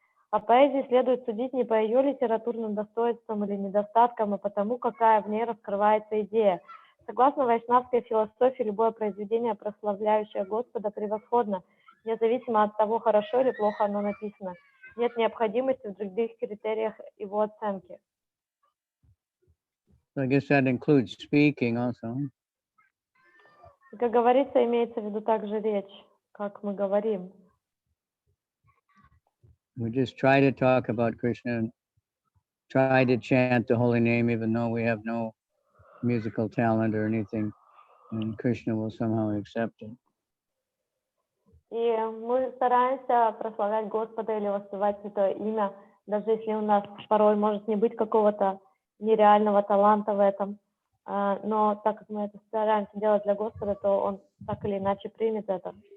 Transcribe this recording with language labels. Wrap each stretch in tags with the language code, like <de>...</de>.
<ru>О поэзии следует судить не по ее литературным достоинствам или недостаткам, а потому, какая в ней раскрывается идея. Согласно вайшнавской философии, любое произведение, прославляющее Господа, превосходно, независимо от того, хорошо или плохо оно написано. Нет необходимости в других критериях его оценки.</ru> <en>So I guess that includes speaking also.</en> <ru>И, как говорится, имеется в виду также речь, как мы говорим.</ru> <en>We just try to talk about Krishna and try to chant the holy name, even though we have no musical talent or anything, and Krishna will somehow accept it.</en> <ru>И мы стараемся прославлять Господа или воспевать Святое Имя, даже если у нас порой может не быть какого-то нереального таланта в этом. Но так как мы это стараемся делать для Господа, то Он так или иначе примет это.</ru>